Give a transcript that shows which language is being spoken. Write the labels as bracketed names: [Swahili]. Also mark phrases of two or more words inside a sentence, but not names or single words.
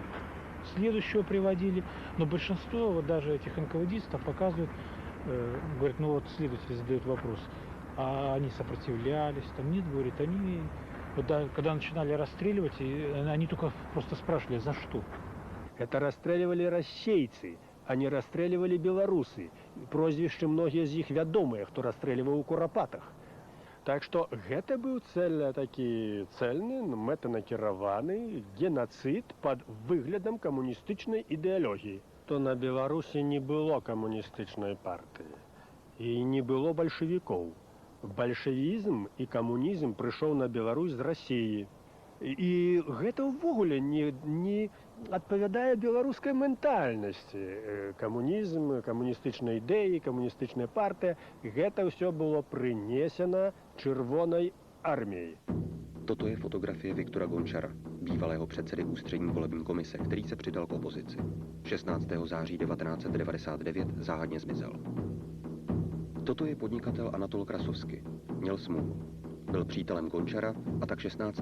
[Russian] Следующего приводили, но большинство вот даже этих НКВДистов показывают, говорят, ну вот следователь задает вопрос, а они сопротивлялись, там нет, говорит, они, вот когда начинали расстреливать, они только просто спрашивали, за что? Это расстреливали расейцы, а не расстреливали белорусы. [Belarusian] Прозвішчы многія з іх вядомыя, хто расстрэльваў у курапатах. Так што гэта быў такі цэльны, мэтанакіраваны генацыд пад выглядам камуністычнай ідэалогіі. То на Беларусі не было камуністычнай партыі і не было бальшавікоў. Бальшавізм і камунізм прыйшоў на Беларусь з Расіі. І гэта ўвогуле не адпавядае беларускай ментальнасці. Камунізм, камуністычныя ідэі, камуністычная партыя, гэта ўсё было прынесена Чырвонай арміяй. [Czech] Toto je fotografie Viktora Gončara, bývalého předsedy ústřední volební komise, který se přidal k opozici. 16. září 1999 záhadně zmizel. Toto je podnikatel Anatol Krasovsky. Měl smůlu. Byl přítelem Gončara a tak 16.